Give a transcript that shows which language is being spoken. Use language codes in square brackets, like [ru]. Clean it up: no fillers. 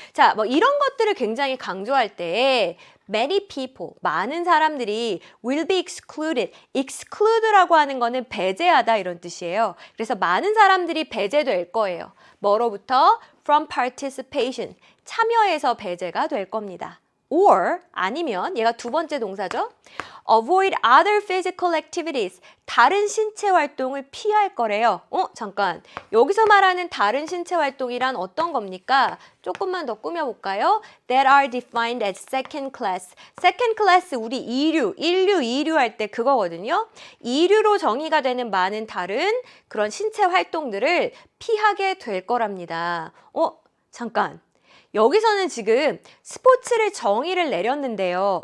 [ko] 자, 뭐 이런 것들을 굉장히 강조할 때 [en] many people, [ko] 많은 사람들이 [en] will be excluded. [ko] exclude라고 하는 거는 배제하다 이런 뜻이에요. 그래서 많은 사람들이 배제될 거예요. 뭐로부터? [en] from participation. [ko] 참여에서 배제가 될 겁니다. or 아니면 얘가 두 번째 동사죠. [en] avoid other physical activities. [ko] 다른 신체 활동을 피할 거래요. 잠깐. 여기서 말하는 다른 신체 활동이란 어떤 겁니까? 조금만 더 꾸며볼까요? [en] That are defined as second class. [ko] second class 우리 인류 할 때 그거거든요. 이류로 정의가 되는 많은 다른 그런 신체 활동들을 피하게 될 거랍니다. 잠깐. 여기서는 지금 스포츠를 정의를 내렸는데요.